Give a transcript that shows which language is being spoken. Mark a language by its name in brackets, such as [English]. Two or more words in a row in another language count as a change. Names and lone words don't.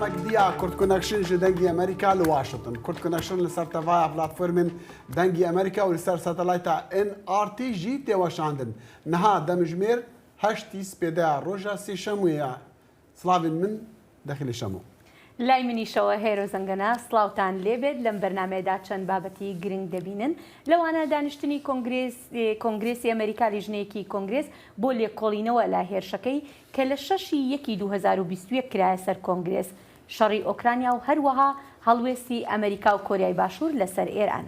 [Kurdish] یا کورد کنکشن ji dengê Amerîka li Washington. Kurd Connection li ser tevaya platformên dengê Amerîka û li ser satelayta NRT jî tê weşandin. Niha demijmêr heştî spêdeya roja sêşemûyê. Slavên min dexîlê şemo. [Central Kurdish] لای منیشەوە هێرۆ زەنگەنە سڵاوتان لێبێت لەم بەرنمەیەدا چەند بابەتی گرنگ دەبینن لەوانە دانیشتنی کۆنگرێسی ئەمریکا لیژنەیەکی کۆنگرێس بۆ لێکۆڵینەوە لە هێرشەکەی کە لە 6/1/2021 کرایە سەر کۆنگرێس شەڕی ئۆکرانیا و هەروەها هەڵوێستی ئەمریکا و کۆریای باشوور لەسەر ئێران.